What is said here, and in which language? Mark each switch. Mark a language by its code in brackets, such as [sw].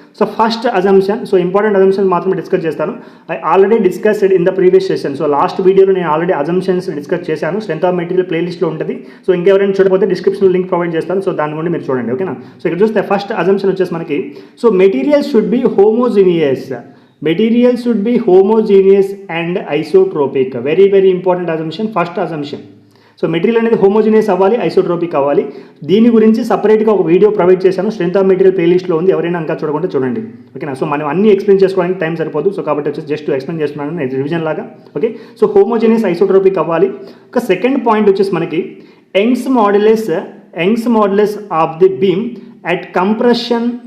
[en] so first assumption, so important assumption [te] మాత్రమే discuss చేస్తాను. [en] I already discussed in the previous session. [te] So last వీడియోలో నేను already assumptions discuss చేశాను. Strength of material ప్లేలిస్ట్లో ఉంటుంది. So ఇంకెవరైనా చూడకపోతే డిస్క్రిప్షన్లో లింక్ ప్రొవైడ్ చేస్తాను. సో దాని నుండి మీరు చూడండి. ఓకేనా. సో ఇక్కడ చూస్తే ఫస్ట్ అజంప్షన్ వచ్చేసి మనకి, [en] So material should be homogeneous. Material should be homogeneous and isotropic. Very very important assumption, first assumption. [te] So material అనేది హోమోజీనియస్ అవ్వాలి, ఐసోట్రోపిక్ అవ్వాలి. దీని గురించి సపరేట్గా ఒక వీడియో ప్రొవైడ్ చేశాను. స్ట్రెంత్ ఆఫ్ మెటీరియల్ ప్లేలిస్ట్లో ఉంది, ఎవరైనా ఇంకా చూడకుండా చూడండి. ఓకేనా. సో మనం అన్ని ఎక్స్ప్లెయిన్ చేసుకోవడానికి టైం సరిపోదు. సో కాబట్టి వచ్చేసి జస్ట్ ఎక్స్ప్లెయిన్ చేస్తున్నాను రివిజన్ లాగా. ఓకే, సో హోమోజీనియస్ ఐసోట్రోపిక్ అవ్వాలి. ఒక సెకండ్ పాయింట్ వచ్చేసి మనకి [en] Young's modulus of the beam at compression.